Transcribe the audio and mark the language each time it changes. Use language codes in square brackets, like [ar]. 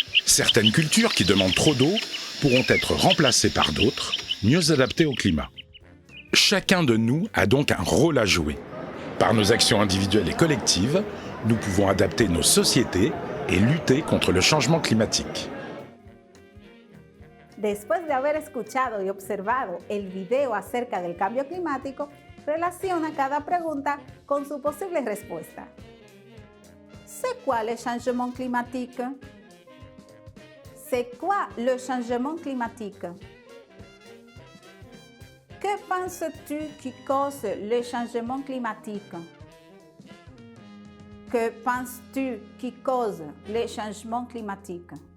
[fr] Certaines cultures qui demandent trop d'eau pourront être remplacées par d'autres, mieux adaptées au climat. Chacun de nous a donc un rôle à jouer. Par nos actions individuelles et collectives, nous pouvons adapter nos sociétés et lutter contre le changement climatique. [es] Después de haber escuchado y observado el video acerca del cambio climático, relaciona cada pregunta con su posible respuesta. [fr] C'est quoi le changement climatique? C'est quoi le changement climatique? Que penses-tu qui cause le changement climatique? Que penses-tu qui cause le changement climatique?